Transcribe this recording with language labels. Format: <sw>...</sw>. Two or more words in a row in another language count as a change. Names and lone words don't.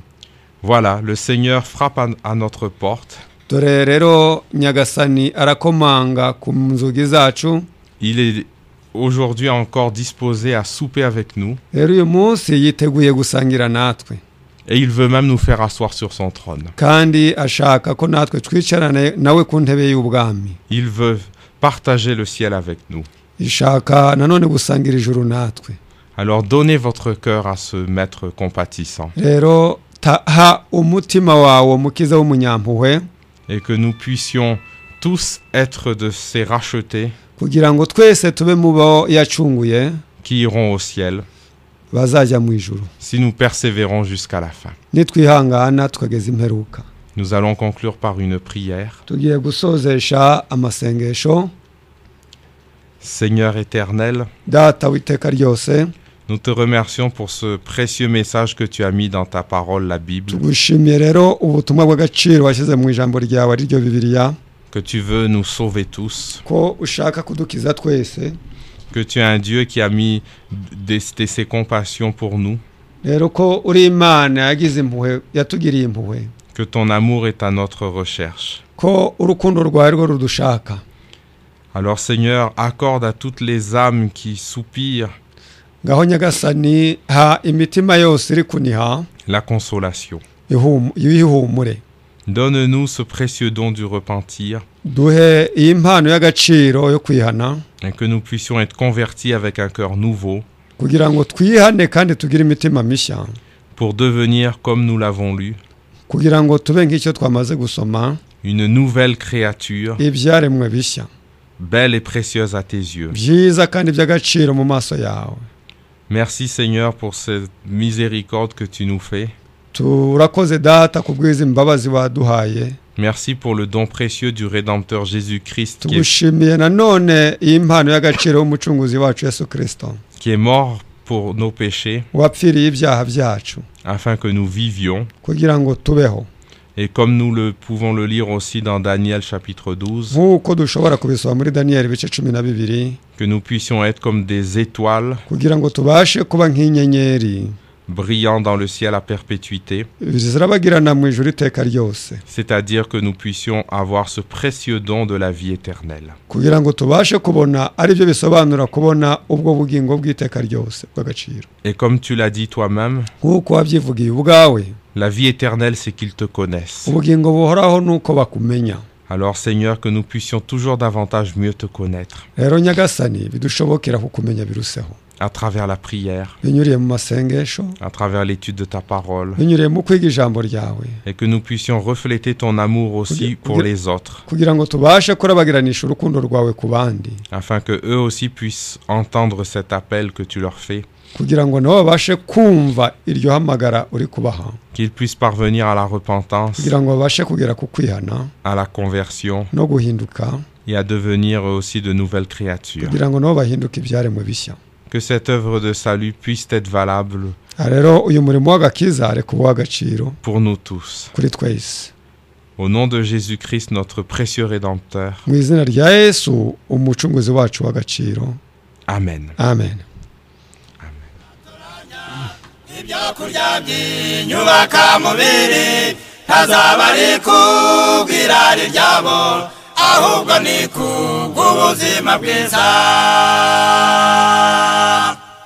<fr>Voilà, le Seigneur frappe à notre porte.</fr> <rw>Dore rero nyagasani arakomanga ku nzugi zacu.</rw> <fr>Il est aujourd'hui encore disposé à souper avec nous.</fr> <rw>Rero uyu munsi yiteguye gusangira natwe.</rw> <fr>Et il veut même nous faire asseoir sur son trône.</fr> <rw>Kandi ashaka ko natwe twicarane nawe ku ntebe y'ubwami.</rw> <fr>Il veut partager le ciel avec nous.</fr> <rw>Ishaka nanone gusangira ijuru natwe.</rw> <fr>Alors donnez votre cœur à ce maître compatissant.</fr> <rw>Rero taha umutima wawe mukiza w'umunyampuhwe,</rw> <fr>Et que nous puissions tous être de ces rachetés</fr> <rw>kugira ngo twese tube mu bo yacunguye</rw> <fr>qui iront au ciel</fr> <rw>bazajya mu ijuru,</rw> <fr>si nous persévérons jusqu'à la fin.</fr> <rw>nitwihangana tukageza imperuka.</rw> <fr>Nous allons conclure par une prière.</fr> <rw>Tugiye gusozesha amasengesho.</rw> <fr>Seigneur éternel,</fr> <rw>Data w'iteka ryose,</rw> <fr>nous te remercions pour ce précieux message que tu as mis dans ta parole, la Bible,</fr> <rw>tugushimiye rero ubutumwa bw'agaciro washyize mu ijambo ryawe ari ryo Bibiliya,</rw> <fr>que tu veux nous sauver tous,</fr> <rw>ko ushaka kudukiza twese.</rw> <fr>que tu es un Dieu qui a mis ses compassions pour nous,</fr> <rw>Rero ko uri Imana yagize impuhwe, yatugiriye impuhwe,</rw> <fr>que ton amour est à notre recherche.</fr> <rw>ko urukundo rwawe rwo rudushaka.</rw> <fr>Alors Seigneur, accorde à toutes les âmes qui soupirent</fr> <rw>Ngaho nyagasani ha imitima yose iri kuniha</rw> <fr>la consolation.</fr> <rw>ihumure.</rw> <fr>Donne-nous ce précieux don du repentir</fr> <rw>Duhe iyi mpano y'agaciro yo kwihana,</rw> <fr>et que nous puissions être convertis avec un cœur nouveau</fr> <rw>kugira ngo twihane kandi tugire imitima mishya,</rw> <fr>pour devenir, comme nous l'avons lu,</fr> <rw>kugira ngo tube nk'icyo twamaze gusoma,</rw> <fr>une nouvelle créature,</fr> <rw>ibyaremwe bishya,</rw> <fr>belle et précieuse à tes yeux.</fr> <rw>byiza kandi by'agaciro mu maso yawe.</rw> <fr>Merci Seigneur pour cette miséricorde que tu nous fais.</fr> <rw>Turakoze data kubwiza imbabazi waduhaye.</rw> <fr>Merci pour le don précieux du Rédempteur Jésus-Christ</fr> <rw>Tugushimiye nanone iyi mpano y'agaciro y'umucunguzi wacu Yesu Kristo,</rw> <fr>qui est mort pour nos péchés</fr> <rw>wapfiriye ibyaha byacu</rw> <fr>afin que nous vivions</fr> <rw>kugira ngo tubeho.</rw> <fr>Et comme nous le pouvons le lire aussi dans Daniel chapitre 12,</fr> <rw>nk'uko dushobora kubisoma muri daniyeli ibice 12</rw> <fr>que nous puissions être comme des étoiles</fr> <rw>kugira ngo tubashe kuba nk'inyenyeri</rw> <fr>brillant dans le ciel à perpétuité,</fr> <rw>zirabagirana mu ijuru iteka ryose,</rw> <fr>c'est-à-dire que nous puissions avoir ce précieux don de la vie éternelle.</fr> <rw>kugira ngo tubashe kubona ari byo bisobanura kubona ubwo bugingo bw'iteka ryose bw'agaciro.</rw> <fr>Et comme tu l'as dit toi-même,</fr> <rw>nk'uko wabyivugiye ubwawe,</rw> <fr>la vie éternelle, c'est qu'ils te connaissent.</fr> <rw>ubugingo buhoraho nuko bakumenya.</rw> <fr>Alors Seigneur, que nous puissions toujours davantage mieux te connaître</fr> <rw>rero nyagasani bidushobokera kukumenya biruseho</rw> <fr>à travers la prière,</fr> <rw>binyuriye mu masengesho,</rw> <fr>à travers l'étude de ta parole,</fr> <rw>binyuriye mu kwiga ijambo ryawe,</rw> <fr>et que nous puissions refléter ton amour aussi pour les autres,</fr> <rw>kugira ngo tubashe kurabagiranisha urukundo rwawe ku bandi,</rw> <fr>afin que eux aussi puissent entendre cet appel que tu leur fais,</fr> <rw>kugira ngo nabo babashe kumva iryo hamagara uri kubaha,</rw> <fr>qu'ils puissent parvenir à la repentance,</fr> <rw>kugira ngo babashe kugera ku kwihana</rw> <fr>à la conversion</fr> <rw>no guhinduka,</rw> <fr>et à devenir eux aussi de nouvelles créatures.</fr> <rw>kugira ngo nabo bahinduke ibyaremwe bishya.</rw> <fr>Que cette œuvre de salut puisse être valable</fr> <rw>rero uyu murimo w'agakiza reka ube uw'agaciro</rw> <fr>pour nous tous.</fr> <rw>kuri twese,</rw> <fr>Au nom de Jésus-Christ, notre précieux Rédempteur.</fr> <rw>mu izina rya Yesu umucunguzi wacu w'agaciro. Amen. Amen. ibyokurya by'inyubaka mubiri ntazaba ari kubw'irari ryabo, ahubwo ni kubw'ubuzima bwiza.</rw>